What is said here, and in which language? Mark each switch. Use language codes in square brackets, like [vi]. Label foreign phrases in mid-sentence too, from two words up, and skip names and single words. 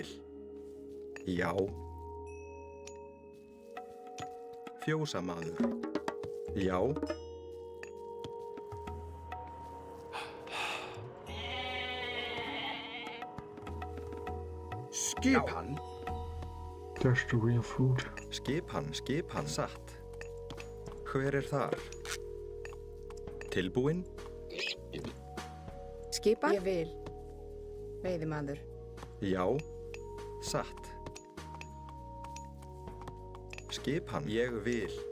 [is] Já. Fjósamaður. Já. Skipan. [en] There's the real food. [is] Skipan. Satt. Hver er þar? Tilbúin. Skipan? Ég vil. Veiðimaður. Já. Satt. Skipan. Ég vil.